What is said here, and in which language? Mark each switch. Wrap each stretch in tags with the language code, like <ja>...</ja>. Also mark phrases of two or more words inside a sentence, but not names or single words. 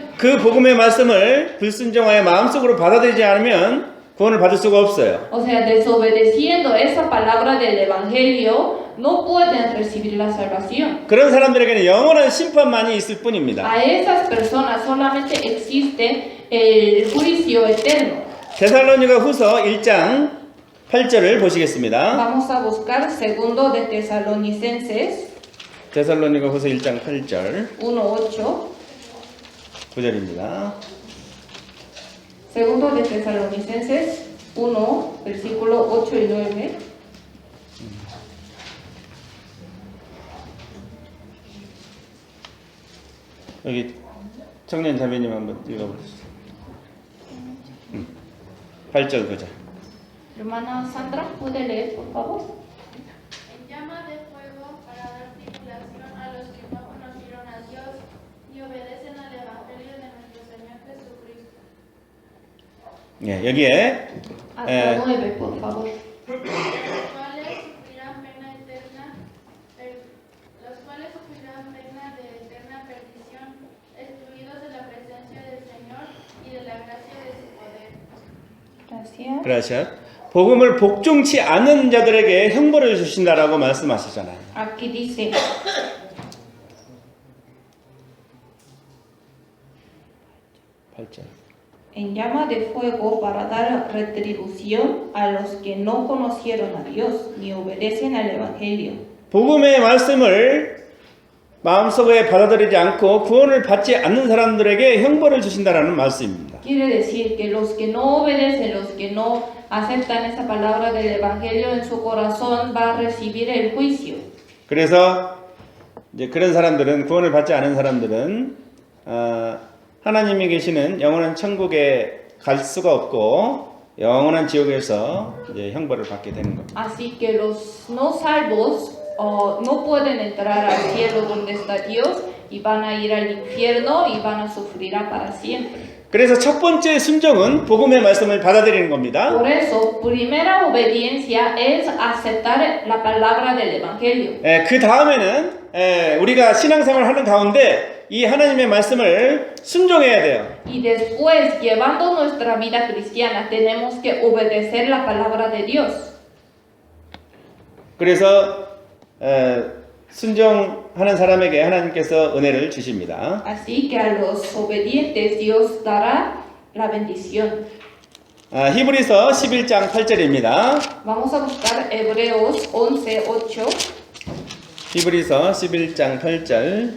<ko>그 복음의 말씀을 불순종하여 마음속으로 받아들이지 않으면 구원을 받을 수가 없어요.</ko> <es>O sea, desobedeciendo esa palabra del Evangelio, no pueden recibir la salvación.</es> <ko>그런 사람들에게는 영원한 심판만이 있을 뿐입니다.</ko> <es>A esas personas solamente existe el juicio eterno.</es> <ko>데살로니가 후서 1장 8절을 보시겠습니다.</ko> <es>Vamos a buscar segundo de Tesalonicenses</es> <ko>데살로니가 후서 1장 8절 1:8. 9절입니다.</ko> <es>Segundo de Tesalonicenses 1, versículo 8 y 9.</es> <ko>여기 청년 자매님 한번 읽어보시죠. 8절 보자.</ko> <es>Hermana Sandra, ¿puede leer, por favor? En llama de fuego para dar tribulación a los que no conocieron a Dios y obedecen al Evangelio de nuestro Señor Jesucristo.</es> <ko>예, 여기에</ko> <es>Hasta 9, por favor. Los cuales sufrirán pena de eterna perdición, excluidos de la presencia del Señor y de la gracia de su poder. Gracias.</es> <ko>그라시아 복음을 복종치 않은 자들에게 형벌을 주신다라고 말씀하시잖아요.</ko> <es>Aquí dice,</es> <ko>8절.</ko> <es>en llama de fuego para dar retribución a los que no conocieron a Dios ni obedecen al Evangelio.</es> <ko>복음의 말씀을 마음속에 받아들이지 않고 구원을 받지 않는 사람들에게 형벌을 주신다라는 말씀입니다.</ko> <es>Quiere decir que los que no obedecen, los que no aceptan esa palabra del Evangelio en su corazón, va a recibir el juicio.</es> <ko>그래서 이제 그런 사람들은 구원을 받지 않은 사람들은 하나님이 계시는 영원한 천국에 갈 수가 없고 영원한 지옥에서 이제 형벌을 받게 되는 겁니다.</ko> <es>Así que los no salvos no pueden entrar al cielo donde está Dios y van a ir al infierno y van a sufrir para siempre.</es> <ko>그래서 첫 번째 순종은 복음의 말씀을 받아들이는 겁니다.</ko> <es>Por eso, primera obediencia es aceptar la palabra del Evangelio.</es> <ko>그 다음에는 우리가 신앙생활을 하는 가운데 이 하나님의 말씀을 순종해야 돼요.</ko> <es>Y después, llevando nuestra vida cristiana, tenemos que obedecer la palabra de Dios.</es> <ko>그래서 순종하는 사람에게 하나님께서 은혜를 주십니다.</ko> <es>Así que a los obedientes Dios dará la bendición.</es> <ko>히브리서 11장 8절입니다.</ko> <es>Vamos a buscar Hebreos 11:8.</es> <ko>히브리서 11장 8절.</ko>